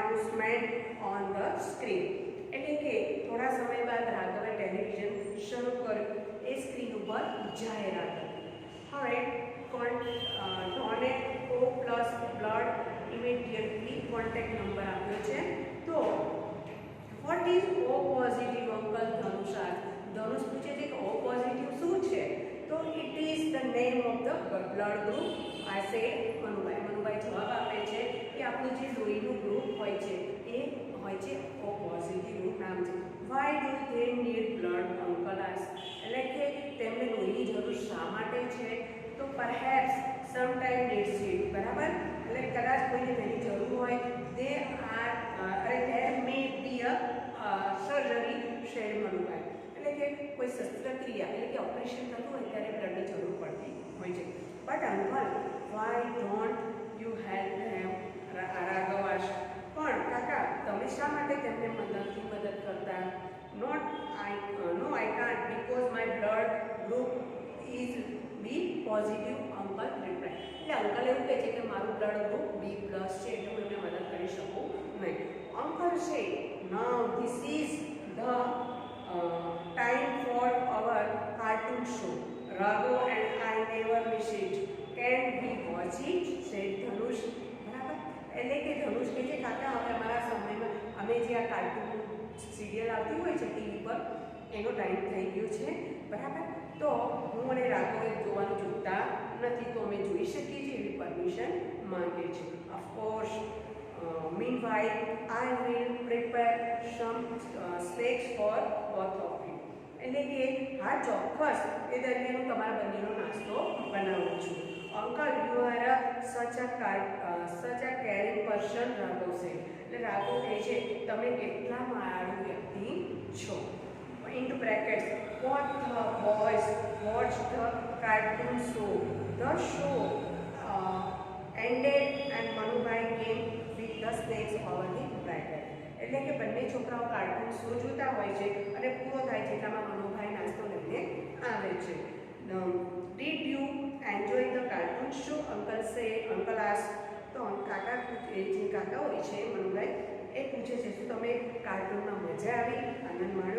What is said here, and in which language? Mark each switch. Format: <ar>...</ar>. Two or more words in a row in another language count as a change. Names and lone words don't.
<en>announcement on the screen.</en> <gu>એટલે કે થોડા સમય બાદ રાઘવે ટેલિવિઝન શરૂ કર્યું. એ સ્ક્રીન ઉપર જાહેરાત હતી. હવે</gu> <en>donate O plus blood immediately contact number</en> <gu>આપ્યો છે.</gu> <en>તો what is O positive uncle ધનુષ asked.</en> <gu>ધનુષ પૂછે છે કે</gu> <en>O positive</en> <gu>શું છે?</gu> <en>તો it is the name of the blood group. I say</en> <gu>મનુભાઈ જવાબ આપે છે કે આપણું જે લોહીનું ગ્રુપ હોય છે એ હોય છે</gu> <en>O positive</en> <gu>નું નામ છે.</gu> <en>why do they need blood uncle asked.</en> <gu>એટલે કે તેમને લોહીની જરૂર શા માટે છે?</gu> <en>તો perhaps sometime needs it.</en> <gu>બરાબર, એટલે કદાચ કોઈને તેની જરૂર હોય.</gu> <en>there may be a surgery said મનુભાઈ.</en> <gu>એટલે કે કોઈ શસ્ત્રક્રિયા એટલે કે ઓપરેશન થતું હોય ત્યારે બ્લડની જરૂર પડતી હોય છે.</gu> <en>but uncle why don't you help them? રાઘવ asked.</en> <gu>પણ કાકા તમે શા માટે તેમને મદદ કરતા?</gu> <en>no I can't because my blood group is B positive uncle replied.</en> <gu>એટલે અંકલ એવું કહે છે કે મારું</gu> <en>blood group</en> <gu>B+ છે એટલે હું એમને મદદ કરી શકું નહીં.</gu> <en>Uncle said now this is the time for our cartoon show. Raghu and I never miss it. Can we watch it? said ધનુષ.</en> <gu>બરાબર, એટલે કે ધનુષ કહે છે કાકા હવે અમારા સમયમાં અમે જે આ</gu> <en>cartoon serial</en> <gu>આવતી હોય છે ટીવી પર એનો ટાઈમ થઈ ગયો છે. બરાબર, તો હું અને રાઘવ જોવાનું ચૂકતા નથી, તો અમે જોઈ શકીએ છીએ એવી પરમિશન માંગે છે.</gu> <en>ઓફકોર્સ meanwhile I will prepare some snacks for both of you.</en> <gu>એટલે કે હા ચોક્કસ એ દરમિયાન હું તમારા બંનેનો નાસ્તો બનાવું છું.</gu> <en>uncle you are such a caring person,</en> <gu>રાઘવ છે. એટલે રાઘવ કહે છે તમે કેટલા માયાળુ વ્યક્તિ છો.</gu> <en>into brackets what the boys watched the cartoon show. The show ended and Manubai came with the snacks over the bracket.</en> <gu>એટલે કે બંને છોકરાઓ</gu> <en>cartoon show</en> <gu>જોતા હોય છે અને પૂરો થાય છે એટલામાં મનુભાઈ નાસ્તો લઈને આવે છે.</gu> <en>Did you enjoy the cartoon show? Uncle asked.</en> <gu>તો કાકા જે કાકા હોય છે મનુભાઈ એ પૂછે છે શું તમે કાર્ટૂનમાં મજા આવી, આનંદ માણ્યો?</gu>